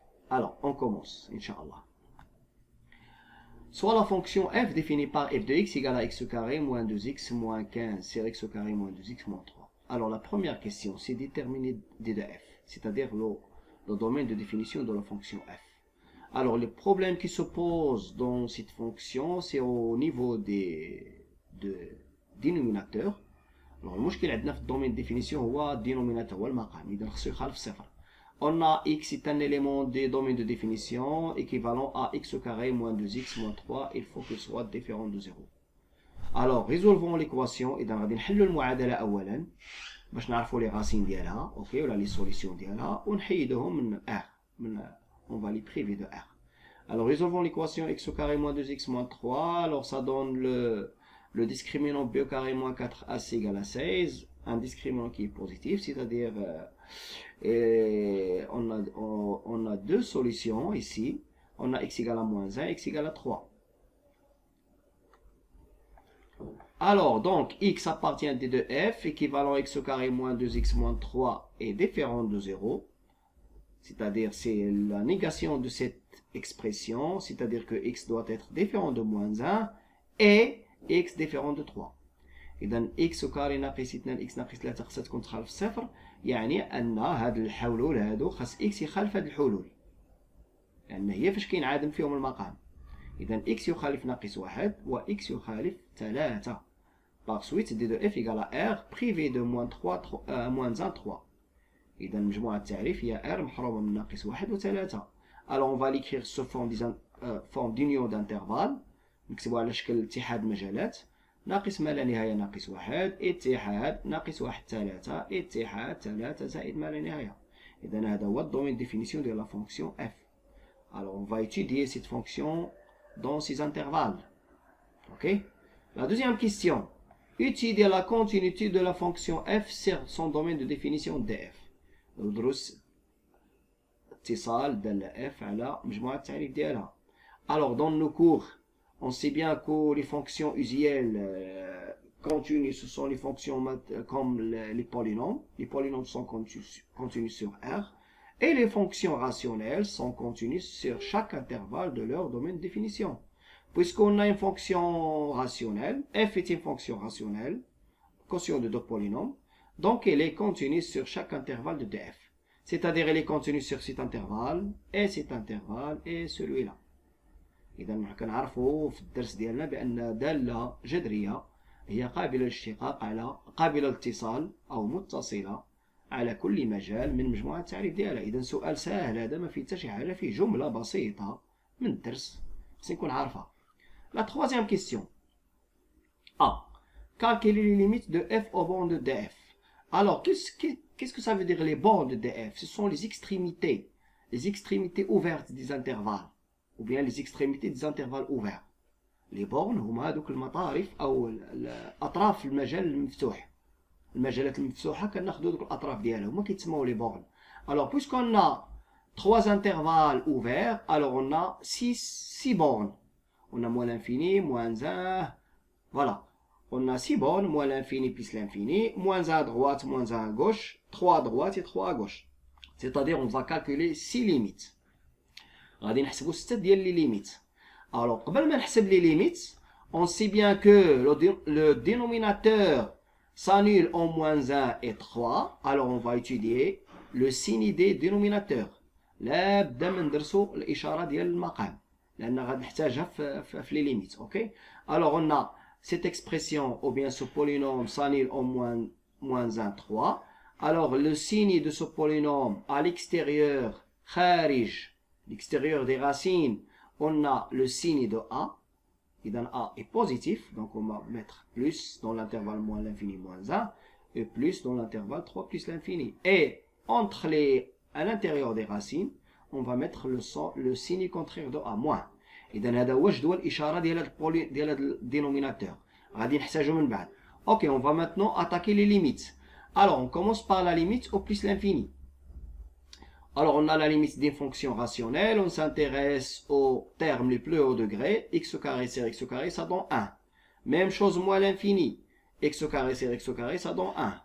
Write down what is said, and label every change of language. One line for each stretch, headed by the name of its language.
French: Alors, on commence, Inch'Allah. Soit la fonction f définie par f de x égale à x carré moins 2x moins 15 sur x carré moins 2x moins 3. Alors la première question, c'est déterminer d de f, c'est-à-dire le domaine de définition de la fonction f. Alors les problèmes qui se posent dans cette fonction, c'est au niveau des dénominateurs.
Arabic: Alors المشكل عندنا في الدومين de définition هو الدينوميناتور هو المقام، إذا خصو يخالف صفر.
French: On a x est un élément des domaines de définition équivalent à x au carré moins 2x moins 3, il faut qu'il soit différent de 0. Alors, résolvons l'équation.
Arabic: إذا غادي نحلوا المعادلة أولا باش نعرفوا les racines ديالها، اوكي، ولا les solutions ديالها، ونحيدوهم من r،
French: on va les priver de r. Alors, résolvons l'équation x au carré moins 2x moins 3, alors ça donne le discriminant b au carré moins 4ac égale à 16, un discriminant qui est positif, c'est-à-dire et on a deux solutions ici. On a x égale à moins 1, x égale à 3. Alors, donc, x appartient à d de f, équivalent x au carré moins 2x moins 3 est différent de 0. C'est-à-dire, c'est la négation de cette expression, c'est-à-dire que x doit être différent de moins 1 et x différent de 3.
Arabic: إذا x كاري ناقص 2 x ناقص 3 خاصها تكون تخالف صفر، يعني أن هاد الحلول هادو خاص x يخالف هاد الحلول، لأن هي فاش كينعادم فيهم المقام. إذا x يخالف ناقص 1 و x يخالف 3.
French: Par suite d de f égale à r privé de moins 1 3.
Arabic: إذا مجموعة التعريف هي r محرومة من ناقص 1 و 3.
French: Alors on va l'écrire sous forme d'union d'intervalle،
Arabic: نكتبوها على شكل اتحاد مجالات. ناقص ما لا نهاية ناقص 1 اتحاد ناقص 1 3 اتحاد 3 زائد ما لا نهاية. إذا هذا هو الدومين
French: définition de la fonction f. Alors on va étudier cette fonction dans ces intervalles. Ok. La deuxième question. Étudier la continuité de la fonction f sur son domaine de définition df.
Arabic: ندرس اتصال دالة f على مجموعة التعريف ديالها.
French: Alors dans nos cours, on sait bien que les fonctions usuelles continues, ce sont les fonctions comme les polynômes. Les polynômes sont continus sur R. Et les fonctions rationnelles sont continues sur chaque intervalle de leur domaine de définition. Puisqu'on a une fonction rationnelle, f est une fonction rationnelle, quotient de deux polynômes, donc elle est continue sur chaque intervalle de df. C'est-à-dire elle est continue sur cet intervalle et celui-là.
Arabic: إذا كنعرفوا في الدرس ديالنا بأن دالة جذرية هي قابلة للاشتقاق على قابلة للاتصال أو متصلة على كل مجال من مجموعة التعريف ديالها. إذا سؤال سهل هذا، ما فيه حتى شي حاجة، فيه جملة بسيطة من الدرس خصني نكون عارفها.
French: La troisième question. A. Calculer les limites de f au bord de df. Alors, qu'est-ce que ça veut dire les bords de df? Ce sont les extrémités ouvertes des intervalles, ou bien les extrémités des intervalles ouverts.
Arabic: Les bornes هما هذوك المطارف أو أطراف المجال المفتوح. المجالات المفتوحة كناخدو دوك الأطراف ديالها هما كيتسموا les bornes.
French: Alors, puisqu'on a 3 intervalles ouverts, alors on a 6 bornes. On a moins l'infini, moins 1, voilà. On a 6 bornes, moins l'infini plus l'infini, moins 1 à droite, moins 1 à gauche, 3 à droite et 3 à gauche. C'est-à-dire on va calculer 6 limites.
Arabic: غادي نحسبوا 6 ديال les limites.
French: Alors,
Arabic: قبل ما نحسب
French: les limites, on sait bien que le dénominateur s'annule en moins 1 et 3. Alors on va étudier le signe des dénominateurs.
Arabic: لا بدا ما ندرسوا الإشارة ديال المقام. لأن غادي نحتاجها في les limites, ok?
French: Alors on a cette expression, ou bien ce polynôme s'annule en moins 1, 3. Alors le signe de ce polynôme à l'extérieur, kharij, l'extérieur des racines, on a le signe de A. Et dans A est positif, donc on va mettre plus dans l'intervalle moins l'infini moins 1, et plus dans l'intervalle 3 plus l'infini. Et entre à l'intérieur des racines, on va mettre le signe contraire de A, moins.
Arabic: إذا هذا هو جدول الإشارة ديال الدينوميناتور. غادي نحتاجو من بعد.
French: Ok, on va maintenant attaquer les limites. Alors, on commence par la limite au plus l'infini. Alors, on a la limite d'une fonction rationnelle. On s'intéresse aux termes les plus hauts degrés. X au carré sur x au carré, ça donne 1. Même chose moins l'infini. X au carré sur x au carré, ça donne 1.